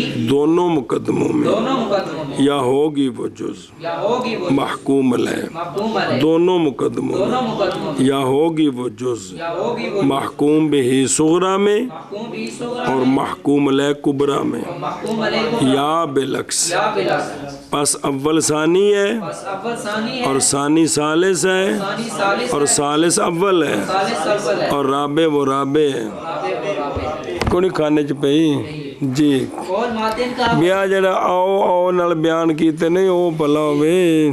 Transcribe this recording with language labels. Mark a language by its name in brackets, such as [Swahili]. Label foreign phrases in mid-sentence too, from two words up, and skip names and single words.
[Urdu] دونوں مقدموں میں دونوں مقدموں میں یا ہوگی وہ جز یا ہوگی وہ محکوم علیہ محکوم علیہ دونوں مقدموں دونوں میں مقدموں میں یا ہوگی وہ جز یا ہوگی وہ محکوم بھی صغرا میں محکوم بھی صغرا اور محکوم علیہ کبرا میں محکوم علیہ کو یا بالعکس. یا بالعکس. پس اول ثانی ہے بس اول ثانی ہے اور ثانی ثالث ہے ثانی ثالث اور ثالث اول ہے ثالث اول ہے اور رابع وہ رابع ہے. رابع و رابع. [Punjabi] کوئی کھانے چ پئی جی [Urdu] قول ماتن کا [Punjabi] بیا جڑا او نال بیان کیتے نہیں او بھلا ہوے.